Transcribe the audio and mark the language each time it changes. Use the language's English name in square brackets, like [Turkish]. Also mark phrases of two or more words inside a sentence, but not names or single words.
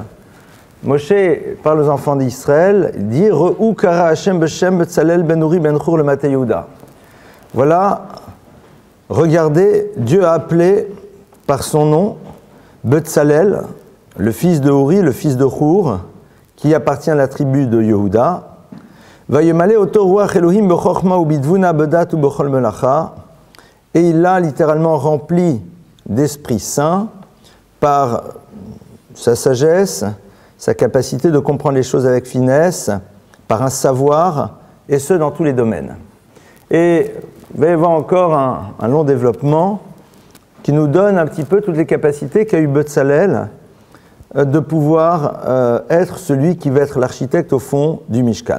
[Hebrew] Moshe [French] parle aux enfants d'Israël, dit [Hebrew] ראו קרא השם בשם בצלאל בן אורי בן חור למטה יהודה. [French] Voilà, regardez, Dieu a appelé par son nom Betzalel, le fils de Uri, le fils de Hur, qui appartient à la tribu de Yehuda. [Hebrew] וימלא אותו רוח אלהים בחכמה ובתבונה ובדעת ובכל מלאכה. [French] Et il l'a littéralement rempli d'Esprit Saint par sa sagesse, sa capacité de comprendre les choses avec finesse, par un savoir, et ce dans tous les domaines. Et vous allez voir encore un long développement qui nous donne un petit peu toutes les capacités qu'a eu Betzalel de pouvoir être celui qui va être l'architecte au fond du Mishkan.